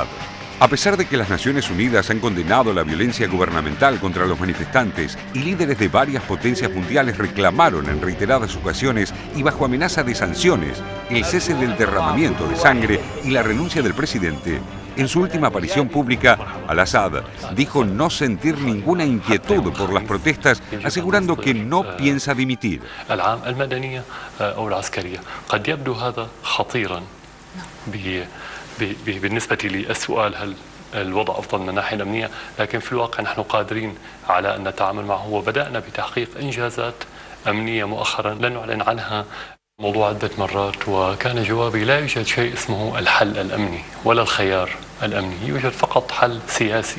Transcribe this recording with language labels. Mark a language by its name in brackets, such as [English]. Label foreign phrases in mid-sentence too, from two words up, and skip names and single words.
[Spanish] A pesar de que las Naciones Unidas han condenado la violencia gubernamental contra los manifestantes y líderes de varias potencias mundiales reclamaron en reiteradas ocasiones y bajo amenaza de sanciones el cese del derramamiento de sangre y la renuncia del presidente, en su última aparición pública, al-Assad dijo no sentir ninguna inquietud por las protestas, asegurando que no piensa dimitir. [Arabic] بالنسبة للسؤال هل الوضع أفضل من الناحية الأمنية، لكن في الواقع نحن قادرين على أن نتعامل معه وبدأنا بتحقيق إنجازات أمنية مؤخرا لن نعلن عنها موضوع عدة مرات، وكان جوابي لا يوجد شيء اسمه الحل الأمني ولا الخيار الأمني، يوجد فقط حل سياسي.